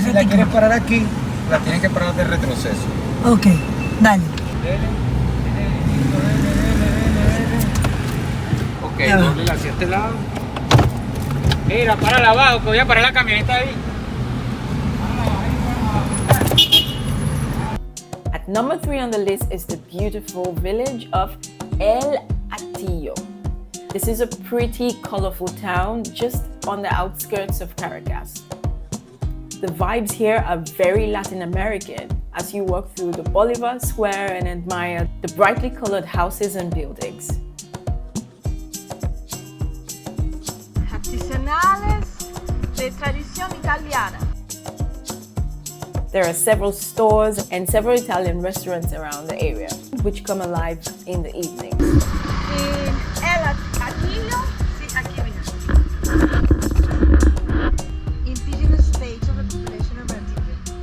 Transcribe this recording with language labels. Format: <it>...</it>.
<es>Si la quieres parar aquí, la tienes que parar de retroceso. Ok, dale. Ok, doble hacia este lado. Mira, para abajo, que voy a parar la camioneta ahí.</es> <en>At number 3 on the list is the beautiful village of El Hattilo. This is a pretty colorful town just on the outskirts of Caracas. The vibes here are very Latin American as you walk through the Bolivar Square and admire the brightly colored houses and buildings.</en> <es>Artesanales de tradición italiana.</es> <en>There are several stores and several Italian restaurants around the area, which come alive in the evenings.</en> <es>El Hattilo, sí, aquí mira.</es> <en>Indigenous stage of the population of Antigua.</en>